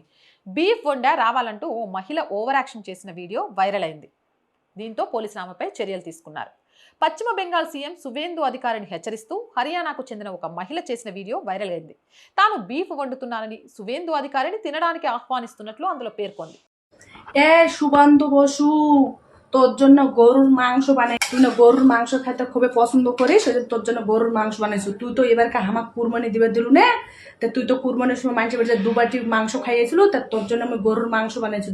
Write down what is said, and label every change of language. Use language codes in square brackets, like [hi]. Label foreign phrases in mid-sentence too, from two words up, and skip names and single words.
[te] బీఫ్ వండా రావాలంటూ ఓ మహిళ ఓవర్ యాక్షన్ చేసిన వీడియో వైరల్ అయింది. దీంతో పోలీసులు ఆమెపై చర్యలు తీసుకున్నారు. పశ్చిమ బెంగాల్ సీఎం సువేందు అధికారిని హెచ్చరిస్తూ హర్యానాకు చెందిన ఒక మహిళ చేసిన వీడియో వైరల్ అయింది. తాను బీఫ్ వండుతున్నానని సువేందు అధికారిని తినడానికి ఆహ్వానిస్తున్నట్లు అందులో పేర్కొంది. [bn] এ সুবন্ধু বসু, তোর জন্য গরুর মাংস বানাই। তুই না গরুর মাংস খাইতে খুবই পছন্দ করিস, সেজন্য তোর জন্য গরুর মাংস বানাইছো। তুই তো এবারকে হামাক কুরবানি দিবে দিলু না, তা তুই তো কুরবানির সময় মানুষের বাড়িতে 2 বাটি মাংস খাইয়েছিল, তা তোর জন্য আমি গরুর মাংস বানাইছো।